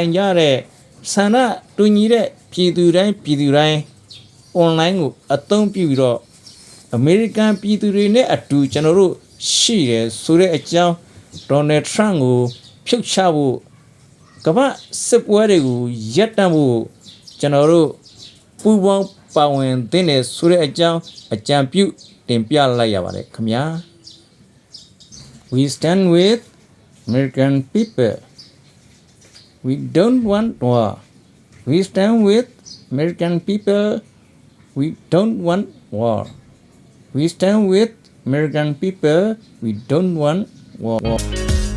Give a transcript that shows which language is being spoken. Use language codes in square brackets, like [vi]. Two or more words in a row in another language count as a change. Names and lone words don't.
[my] င်ကြတဲ့ဆန္ဒတူညီတဲ့ပြည်သူတိုင်းအွန်လိုင်းကိုအသုံးပြုပြီးတော့အမေရိကန်ပြည်သူတွေနဲ့အတူကျွန်တော်တို့ရှိတယ်ဆိုတဲ့အကြောင်းဒေါ်နယ်ထရန့်ကိုဖြုတ်ချဖို့ကမ္ဘာစစ်ပွဲတွေကိုရပ်တန့်ဖို့ကျွန်တော်တို့ပူးပေါင်းပါဝင်သင့်တယ်ဆိုတဲ့အကြောင်းအကြံပြုတင်ပြလိုက်ရပါတယ်ခင်ဗျာ [en] We stand with American people we don't want war we stand with American people we don't want war we stand with American people we don't want war